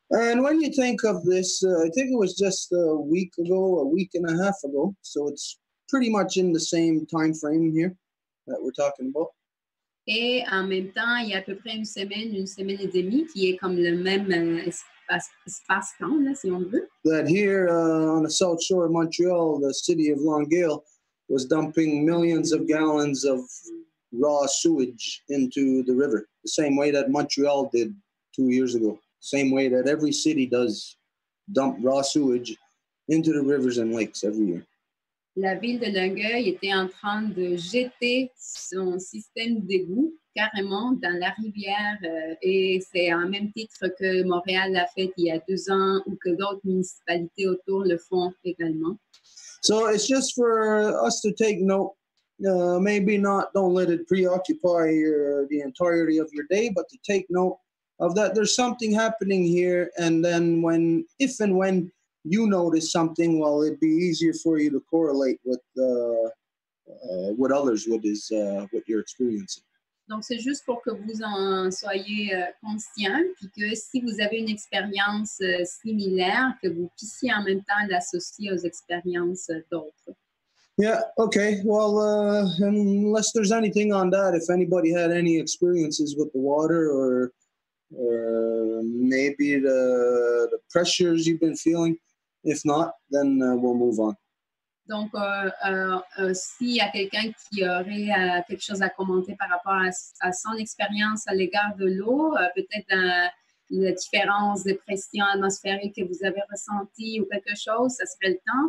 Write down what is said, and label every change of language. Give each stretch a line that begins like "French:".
English: And when you think of this, I think it was just a week and a half ago. So it's pretty much in the same time frame here that we're talking about.
French: Et en même temps, il y a à peu près une semaine et demie qui est comme le même espace-temps, là, si on veut.
English: That here on the south shore of Montreal, the city of Longueuil was dumping millions of gallons of raw sewage into the river, the same way that Montreal did 2 years ago. Same way that every city does dump raw sewage into the rivers and lakes every year.
French: La ville de Longueuil était en train de jeter son système d'égout carrément dans la rivière et c'est en même titre que Montréal l'a fait il y a 2 ans ou que d'autres municipalités autour le font également.
English: So it's just for us to take note. Maybe not, don't let it preoccupy the entirety of your day, but to take note of that there's something happening here, and then if and when you notice something, well, it'd be easier for you to correlate with what others what you're experiencing.
French: Donc, c'est juste pour que vous en soyez conscient, puis que si vous avez une expérience similaire, que vous puissiez en même temps l'associer aux expériences d'autres.
English: Yeah, okay. Well, unless there's anything on that, if anybody had any experiences with the water or maybe the pressures you've been feeling, if not, then we'll move on.
French: Donc, s'il y a quelqu'un qui aurait quelque chose à commenter par rapport à son expérience à l'égard de l'eau, peut-être la différence de pression atmosphérique que vous avez ressentie ou quelque chose, ça serait le temps.